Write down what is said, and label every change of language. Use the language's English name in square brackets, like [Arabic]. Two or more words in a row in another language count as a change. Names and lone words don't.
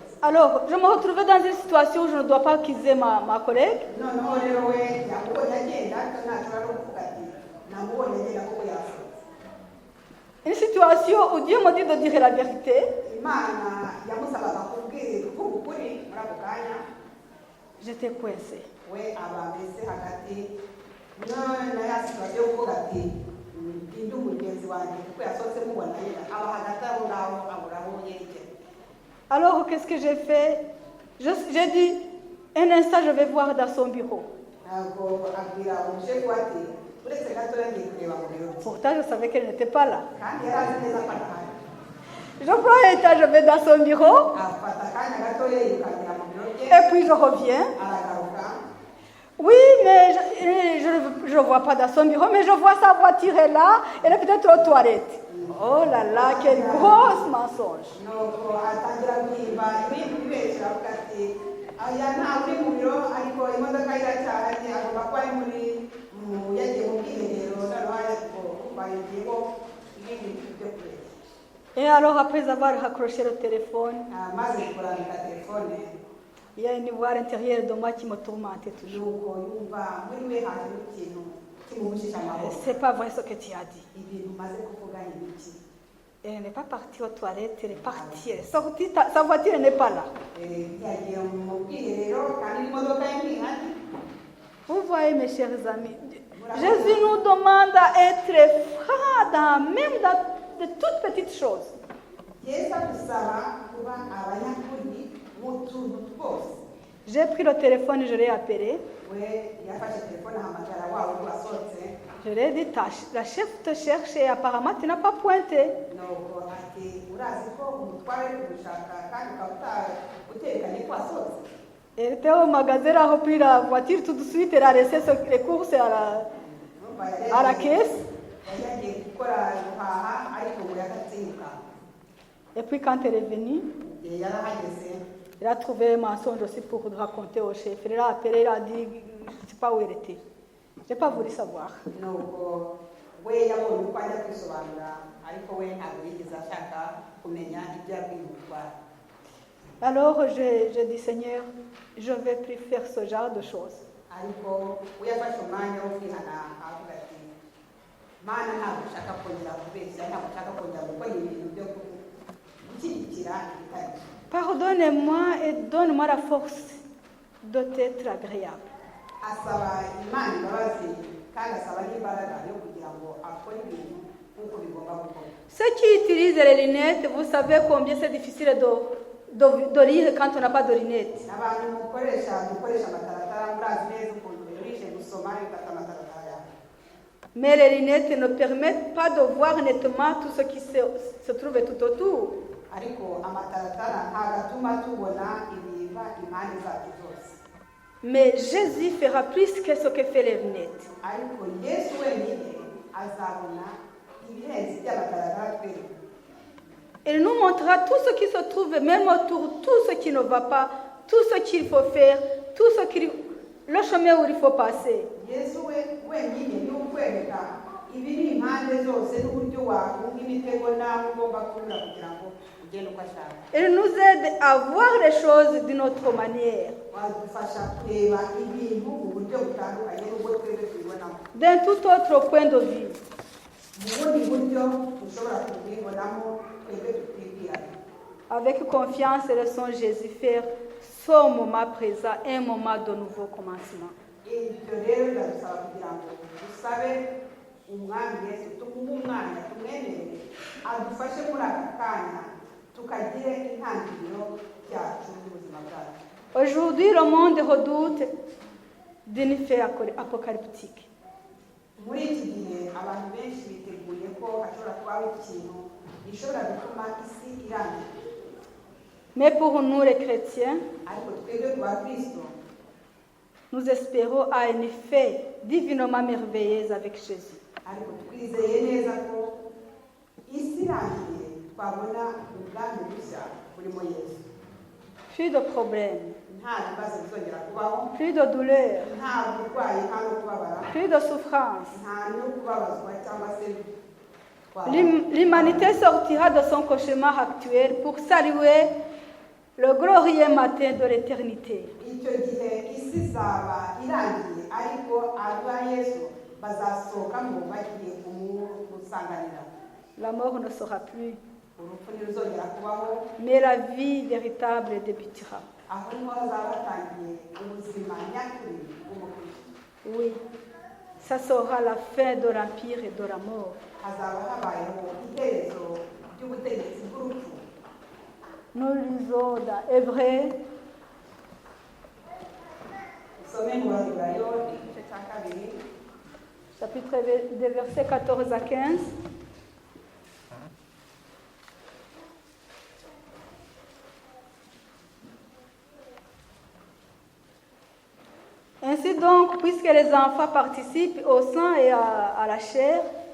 [French] Alors je me retrouvais dans une situation où je ne dois pas accuser ma collègue. [Kinyarwanda] noneho rero we yamubonye agenda ntashobora no kuvuga ati namubonye agenda kuko yasohotse. [French] Une situation où Dieu me dit de dire la vérité. [Kinyarwanda] imana yamusabaga kuvuga ukuri muri ako kanya. [French] J'étais coincée. [Kinyarwanda] we aba mbese hagati na ya situasiyo yo kuvuga ati ndi umugenzi wanjye kuko yasohotse mubona yera aba hagati aho ngaho abura aho yerekera. [French] Alors qu'est-ce que j'ai fait? J'ai dit un instant je vais voir dans son bureau. [Kinyarwanda] ntabwo abwira umushefu ati uretse gatoya ngiye kureba mu biro bye. [French] Pourtant je savais qu'elle n'était pas là. [Kinyarwanda] kandi yari azi neza ko adahari. [French] Je prends un temps, je vais dans son bureau [Kinyarwanda] afata akanya gatoya yirukankira mu biro bye [French] et puis je reviens. [Kinyarwanda] aragaruka. [French] Oui, mais je ne vois pas dans son bureau, mais je vois sa voiture est là, elle est peut-être aux toilettes. Oh là là, quel gros mensonge. [Kinyarwanda] nuko atangira guhimba ibintu bibeshya avuga ati aya nta uri mu biro ariko imodoka iracyahari agomba kuba ari muri yagiye mu bwiherero noneho ariko bayigiyeho ibindi bintu byo kureba. [French] Et alors après avoir raccroché le téléphone, [Kinyarwanda] maze kurambika telefone [French] il y a une voix à l'intérieur de moi qui me tourmentait toujours. [Kinyarwanda] nuko yumva muri we hajemo ikintu kimuhujije amaboko. [French] C'est pas vrai ce que tu as dit. [Kinyarwanda] ibintu maze kuvuga ni iki. [French] Elle n'est pas partie aux toilettes, elle est partie, elle est sortie, sa voiture n'est pas là. [Kinyarwanda] yagiye mu bwiherero kandi n'imodoka ye ntihari. [French] Vous voyez mes chers amis, Jésus nous demande à être francs même dans de toutes petites choses. [Kinyarwanda] yesu adusaba kuba abanyakuri mu tuntu twose. [French] J'ai pris le téléphone, je l'ai appelé. [Kinyarwanda] we yafashe telefone ahamagara wa wundi wasohotse. [French] Je lui ai dit, la chef te cherche et apparemment tu n'as pas pointé. [Kinyarwanda] nuko ati urazi ko umutware uri kugushaka kandi ukaba uterekanye ko wasohotse. [French] Elle était au magasin, elle a repris la voiture tout de suite, elle a laissé les courses à la caisse. [Kinyarwanda] yari yagiye gukora guhaha ariko ngo yagatsinda. [French] Et puis quand elle est venue, [Kinyarwanda] igihe yari ahageze [French] elle a trouvé un mensonge aussi pour raconter au chef. Elle l'a appelé, elle a dit, je ne sais pas où elle était. Je n'ai pas voulu savoir. [Kinyarwanda] nuko we yabonye uko ajya kwisobanura ariko we ntabwo yigeze ashaka kumenya ibyo yabwiye umutware. [French] Alors j'ai dit, Seigneur, je ne vais plus faire ce genre de choses. [Kinyarwanda] ariko we yafashe umwanya wo kwihana avuga ati mana ntabwo ushaka kongera kubeshya ntabwo ushaka kongera gukora ibintu byo gushyigikira ibitari byo. [French] Pardonne-moi et donne-moi la force de t'être agréable. [Kinyarwanda] asaba imana imbabazi kandi asaba n'imbaraga yo kugira ngo akore ibintu nk'uko bigomba gukorwa. [French] Ceux qui utilisent les lunettes, vous savez combien c'est difficile de lire quand on n'a pas de lunettes. [Kinyarwanda] abantu mukoresha amataratara murazi neza ukuntu biruhije gusoma bifata amataratara yawe. [French] Mais les lunettes ne permettent pas de voir nettement tout ce qui se trouve tout autour. [Kinyarwanda] ariko amataratara ntabwo atuma tubona ibiva impande zacu zose. [French] Mais Jésus fera plus que ce que fait les lunettes. [Kinyarwanda] ariko yesu wenyine azabona ibirenze by'amataratara twereka. [French] Il nous montrera tout ce qui se trouve même autour, tout ce qui ne va pas, tout ce qu'il faut faire, tout ce qui, le chemin où il faut passer. [Kinyarwanda] yesu wenyine niwe ukwereka ibiri impande zose n'uburyo wakunga imitego nawe ugomba kunyura kugira ngo ugende uko ashaka. [French] Il nous aide à voir les choses d'une autre manière, [Kinyarwanda] wadufasha kureba ibintu mu buryo butandukanye n'ubwo twebwe tubibonamo, [French] d'un tout autre point de vue. [Kinyarwanda] mu bundi buryo dushobora kubibonamo twebwe tutibwiranye. [French] Avec confiance, laissons Jésus faire ce moment présent, un moment de nouveau commencement. [Kinyarwanda] ibyo rero biradusaba kugira ngo dusabe umwami yesu tumuhe umwanya tumwemerere adufashe muri aka kanya tukagire intangiriro yacu y'ubuzima bwacu. [French] Aujourd'hui, le monde redoute d'une fin apocalyptique. [Kinyarwanda] muri iki gihe abantu benshi biteguye ko hashobora kubaho ikintu gishobora gutuma isi irangira. [French] Mais pour nous les chrétiens, [Kinyarwanda] ariko twebwe ku bakristo [French] nous espérons à une fin divinement merveilleuse avec Jésus. [Kinyarwanda] ariko twizeye neza ko isi irangiye twabona ubwami bushya burimo yesu. [French] Plus de problèmes, [Kinyarwanda] nta bibazo bizongera kubaho, [French] plus de douleurs, [Kinyarwanda] nta burwayi, nta no kubabara, [French] plus de souffrance. [Kinyarwanda] nta no kubabazwa cyangwa se [French] L'humanité sortira de son cauchemar actuel pour saluer le glorieux matin de l'éternité. [Kinyarwanda] icyo gihe isi izaba irangiye ariko aba yesu bazasohokamo bagiye kumusanganira. [French] La mort ne sera plus, [Kinyarwanda] urupfu ntiruzongera kubaho, [French] mais la vie véritable débutera. [Kinyarwanda] aho niho hazaba hatangiye ubuzima nyakuri bw'umukristo. [French] Oui, ça sera la fin de l'empire et de la mort. [Kinyarwanda] hazaba habayeho iherezo ry'ubutegetsi bw'urupfu. [French] Nous lisons dans Hébreux, [Kinyarwanda] usome mu baheburayo igice cya kabiri [French] chapitre des versets 14 à 15. Ainsi donc, puisque les enfants participent au sang et à la chair, il